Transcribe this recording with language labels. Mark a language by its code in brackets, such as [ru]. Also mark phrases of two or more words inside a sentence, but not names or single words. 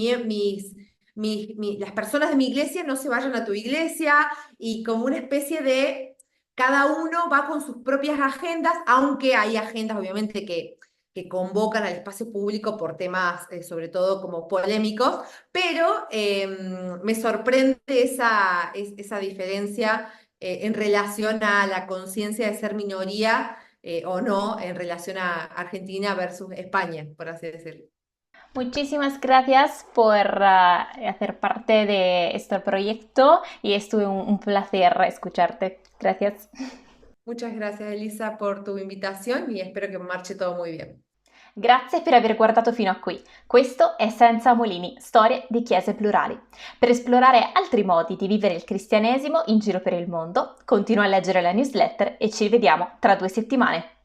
[es] las personas de mi iglesia no se vayan a tu iglesia y como una especie de cada uno va con sus propias agendas, aunque hay agendas obviamente que convocan al espacio público por temas sobre todo como polémicos, pero me sorprende esa diferencia en relación a la conciencia de ser minoría o no en relación a Argentina versus España, por así decirlo. Muchísimas gracias por hacer parte de este proyecto y estuvo un placer escucharte. Gracias. Muchas gracias, Elisa, por tu invitación y espero que marche todo muy bien. [it] Grazie per aver guardato fino a qui. Questo è Senza Molini, storie di chiese plurali. Per esplorare altri modi di vivere il cristianesimo in giro per il mondo, continua a leggere la newsletter e ci vediamo tra 2 settimane.